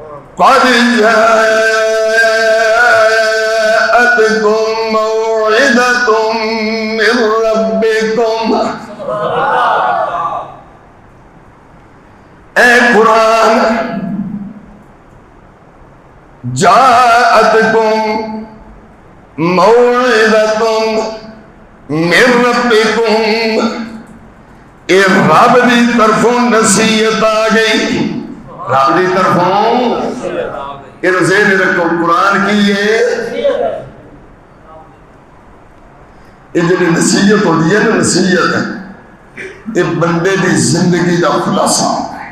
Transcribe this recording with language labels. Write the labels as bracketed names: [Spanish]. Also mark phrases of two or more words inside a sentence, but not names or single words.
[Arabic] قد جاءتكم موعظة من ربكم. اے قرآن، جاءتکم موعظة من ربکم، [Punjabi] اے رب دی طرفوں نصیحت آ گئی. رب دی طرفوں [Urdu] یہ ذہن رکھو، قرآن کی یہ جو نصیحت ہوتی ہے نا، [Punjabi] نصیحت یہ بندے دی زندگی دا خلاصہ ہوتا ہے.